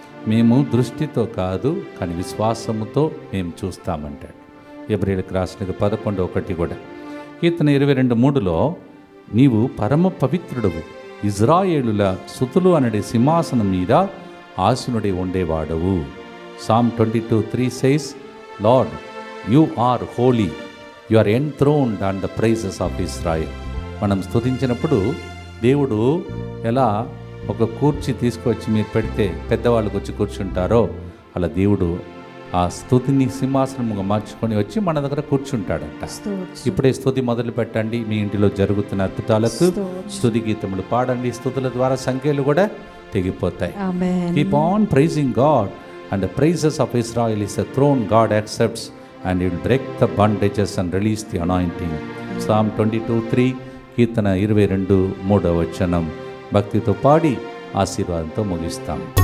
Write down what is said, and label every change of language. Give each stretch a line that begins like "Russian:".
Telugu: మేము దృష్టితో కాదు కానీ విశ్వాసముతో మేము చూస్తామంటాడు. ఎబ్రియలకు రాసిన 11:1 కూడా. కీర్తన 22:3 నీవు పరమ పవిత్రుడవు, ఇజ్రాయేలుల సుతులు అనడే సింహాసనం మీద ఆసీనుడై ఉండేవాడవు.
English: Psalm 22:3 says, Lord, you are holy, you are enthroned on the praises of Israel.
Telugu: మనం స్తుతించినప్పుడు దేవుడు ఎలా ఒక కుర్చీ తీసుకొచ్చి మీరు పెడితే పెద్దవాళ్ళకి వచ్చి కూర్చుంటారో అలా దేవుడు ఆ స్తుతిని సింహాసనముగా మార్చుకొని వచ్చి మన దగ్గర కూర్చుంటాడంట. ఇప్పుడే స్తుతి మొదలు పెట్టండి. మీ ఇంటిలో జరుగుతున్న అద్భుతాలకు స్తుతి గీతములు పాడండి. స్తుతుల ద్వారా సంఖ్యలు కూడా తెగిపోతాయి.
English: Keep on praising God, and the praises of Israel is a throne God accepts, and He will break the bondages and release the anointing.
Telugu: Psalm 22:3, కీర్తన 22:3 భక్తితో పాడి ఆశీర్వాదంతో ముగిస్తాం.